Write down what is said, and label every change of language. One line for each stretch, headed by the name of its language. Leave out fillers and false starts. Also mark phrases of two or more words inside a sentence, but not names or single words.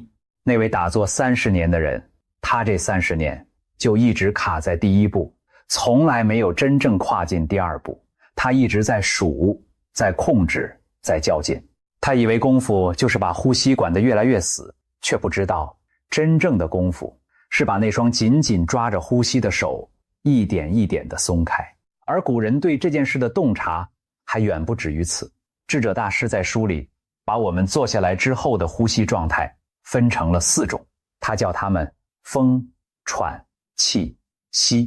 Chinese: 那位打坐30年的人，他這30年就一直卡在第一步，從來沒有真正跨進第二步。他一直在數，在控制，在較勁。他以為功夫就是把呼吸管得越來越死，卻不知道真正的功夫是把那雙緊緊抓着呼吸的手一點一點地鬆開。而古人對這件事的洞察還遠不止於此。智者大師在書裡把我們坐下來之後的呼吸狀態分成了4種，他叫他們風、喘、氣、息。